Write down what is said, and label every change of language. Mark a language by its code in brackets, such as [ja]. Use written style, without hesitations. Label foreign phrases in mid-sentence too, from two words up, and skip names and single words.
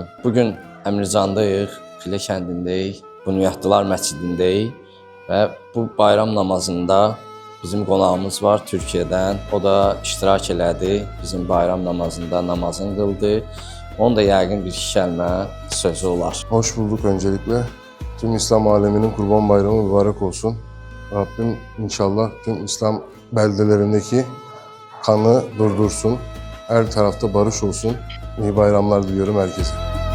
[az] Bugün Əmircandayıq, Xilə kəndindəyik, Bunyatlılar məscidindəyik və bu bayram namazında bizim qonağımız var Türkiyədən. O da iştirak elədi, bizim bayram namazında namazını qıldı. Onun da yəqin bir iki kəlmə sözü olar. [tr] Hoş bulduk öncelikle. Tüm İslam aleminin Kurban Bayramı mübarek olsun. Rabbim inşallah tüm İslam beldelerindeki kanı durdursun. Her tarafta barış olsun. İyi bayramlar diliyorum herkese.